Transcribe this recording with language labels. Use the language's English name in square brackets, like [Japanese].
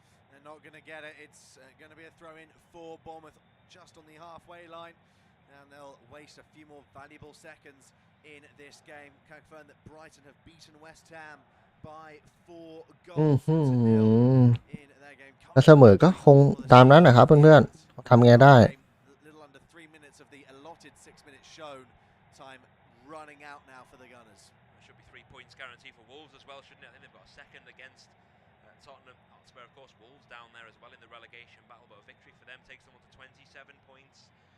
[English] They're not going to get it. It's going to be a throw-in for Bournemouth just on the halfway line, and they'll waste a few more valuable seconds in this game. Can confirm that Brighton have beaten West Ham by 4 goals to 0 in their game. [Thai] ถ้าเสมอก็คงตามนั้นนะครับเพื่อนๆทำไงได้ [English] Little under 3 minutes of the allotted 6 minutes shown. Time running out now for the Gunners. There should be 3 points guaranteed for Wolves as well, shouldn't it? I think they've got a second against Tottenham Hotspur. Of course, Wolves down there as well in the relegation battle, but a victory for them takes them on to 27 points.